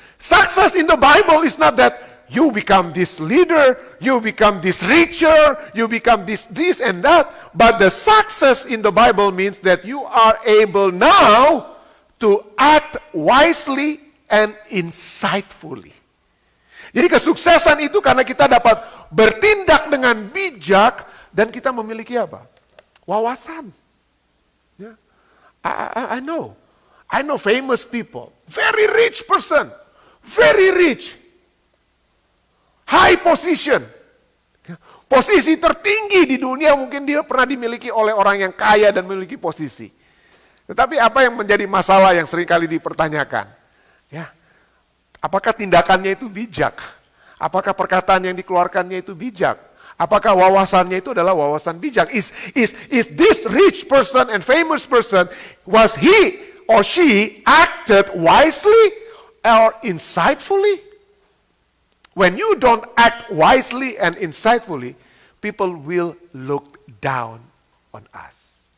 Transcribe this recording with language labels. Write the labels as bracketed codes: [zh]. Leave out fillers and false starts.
[en] Success in the Bible is not that you become this leader, you become this richer, you become this and that. But the success in the Bible means that you are able now to act wisely and insightfully. [id] Jadi kesuksesan itu karena kita dapat bertindak dengan bijak dan kita memiliki apa? Wawasan. Yeah. [en] I know famous people, very rich person, very rich. High position. [id] Posisi tertinggi di dunia mungkin dia pernah dimiliki oleh orang yang kaya dan memiliki posisi. Tetapi apa yang menjadi masalah yang seringkali dipertanyakan? Ya, apakah tindakannya itu bijak? Apakah perkataan yang dikeluarkannya itu bijak? Apakah wawasannya itu adalah wawasan bijak? [en] Is this rich person and famous person, was he or she acted wisely or insightfully? When you don't act wisely and insightfully, people will look down on us.